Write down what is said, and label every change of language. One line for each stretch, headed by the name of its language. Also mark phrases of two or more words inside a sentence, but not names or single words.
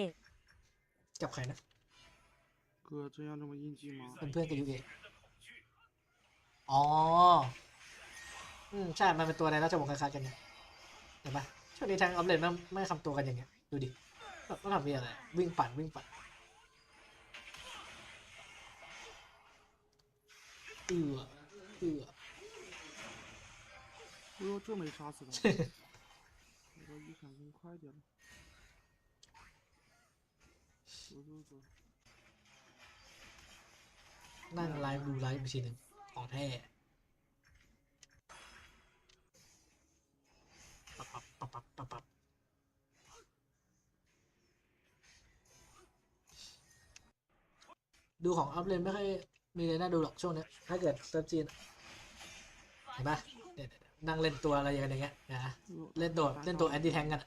Thai: กับใครนะเป็นเพื่อนกับยูเออ๋อใช่มันเป็นตัวในราชวงศ์คล้ายๆกันเนี่ยเห็นปะช่วงนี้ทาง
English: off lane
Thai: ไม่ทำตัวกันอย่างเงี้ยดูดิต้องทำอะไรวิ่งปั่น
Chinese: 这没杀死他。我一闪更快点了。走。
Thai: นั่งไลฟ์ดูไลฟ์อีกทีหนึ่งของแท้ปับดูของ
English: up lane
Thai: ไม่ค่อยมีเลยน่าดูหรอกช่วงนี้ถ้าเกิดเซิร์ฟจีนเห็นปะนั่งเล่นตัวอะไรอย่างเงี้ยนะเล่นตัว
English: anti tank
Thai: กัน